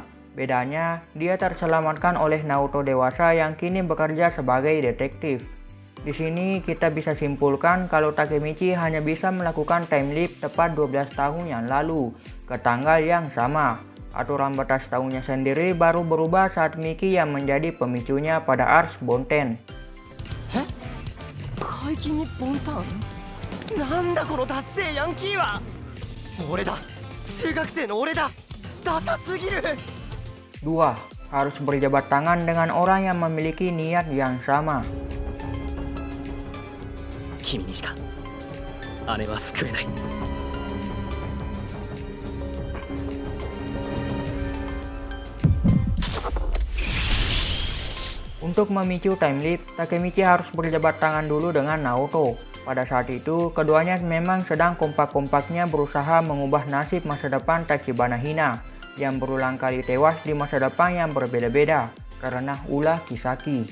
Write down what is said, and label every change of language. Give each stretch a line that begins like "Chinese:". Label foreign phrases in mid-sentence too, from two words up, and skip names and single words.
Indonesian: Bedanya, dia terselamatkan oleh Naoto dewasa yang kini bekerja sebagai detektif. Di sini kita bisa simpulkan kalau Takemichi hanya bisa melakukan
English: time leap
Indonesian: tepat 12 tahun yang lalu ke tanggal yang sama. Aturan batas tahunnya sendiri baru berubah saat Miki yang menjadi pemicunya pada Ars Bonten.
Japanese: 解禁にボンタン。なんだこのダッセーヤンキーは。俺だ。中学生の俺だ。ダサすぎる。
Indonesian: 2. Harus berjabat tangan dengan orang yang memiliki niat yang sama.
Japanese: 君にしか姉は救えない。
Indonesian: Untuk memicu
English: time leap,
Indonesian: Takemichi harus berjabat tangan dulu dengan Naoto. Pada saat itu, keduanya memang sedang kompak-kompaknya berusaha mengubah nasib masa depan Tachibana Hina yang berulang kali tewas di masa depan yang berbeda-beda karena ulah Kisaki.